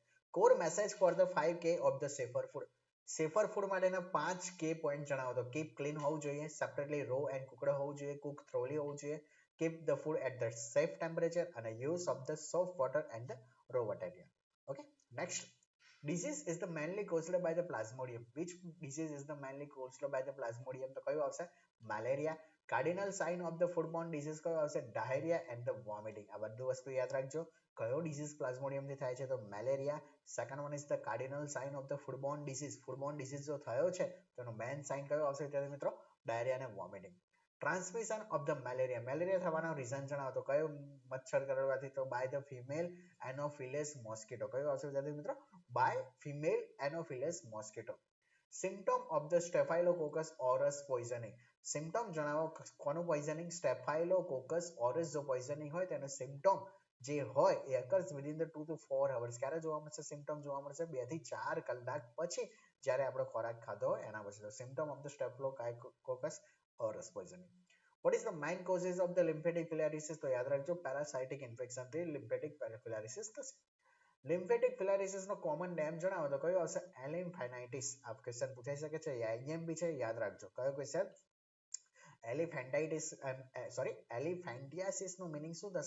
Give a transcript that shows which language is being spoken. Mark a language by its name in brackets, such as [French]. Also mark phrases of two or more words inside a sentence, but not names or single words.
[English] core message for the 5K of the safer food. સેફર ફૂડ [Gujarati] માટેના 5K પોઈન્ટ જણાવો. [English] તો keep clean [Gujarati] હોવું જોઈએ, [English] separately raw and cooked [Gujarati] હોવું જોઈએ, [English] cook thoroughly [Gujarati] હોવું જોઈએ, [English] keep the food at the safe temperature અને use of the soft water and the raw water. okay, next. Disease is the mainly caused by the plasmodium. Which disease is the mainly caused by the plasmodium? [Gujarati] તો કયું આવશે? મેલેરિયા. [English] cardinal sign of the foodborne disease [Gujarati] કયો આવશે? [English] diarrhoea and the vomiting. [Gujarati] આ બધું વસ્તુ યાદ રાખજો. કયો ડિસીઝ પ્લાઝ્મોડિયમથી થાય છે? તો મેલેરિયા. [English] second one is the cardinal sign of the foodborne disease. foodborne disease [Gujarati] જો થયો છે તો એનો [English] main sign [Gujarati] કયો આવશે વિદ્યાર્થી મિત્રો? [English] ડાયરિયા અને વોમિટિંગ. transmission of the malaria. [Gujarati] મેલેરિયા થવાનો રીઝન જણાવો. તો કયો મચ્છર કરડવાથી? તો [English] by the female Anopheles mosquito. [Gujarati] કયો આવશે વિદ્યાર્થી મિત્રો? [English] by female Anopheles mosquito. symptom of the Staphylococcus aureus poisoning. [Gujarati] સિમ્પટમ જણાવો. કોનું પોઈઝનિંગ? સ્ટેફાઇલોકોકસ ઓરસ જો પોઈઝનિંગ હોય તેનો સિમ્પટમ જે હોય એ [English] occurs within the 2 to 4 hours. [Gujarati] ક્યારે જોવા મળશે? સિમ્પટમ જોવા મળશે 2 થી 4 કલાક પછી, જ્યારે આપણે ખોરાક ખાધો હોય એના પછી. [English] symptom of the Staphylococcus aureus poisoning. What is the main causes of the lymphatic filariasis? [Gujarati] તો યાદ રાખજો, [English] parasitic infection [Gujarati] થી [English] lymphatic filariasis [Gujarati] થશે. [English] lymphatic filariasis [Gujarati] નો [English] common name [Gujarati] જણાવો. તો કયો આવશે? એલિમ્ફેનાઇટિસ. આ ક્વેશ્ચન પૂછાઈ શકે છે, આઈએમપી છે, યાદ રાખજો. કયો ક્વેશ્ચન? એલિફેન્ટાઇટિસ, સોરી એલિફેન્ટિયાસિસ નું મીનિંગ શું થશે?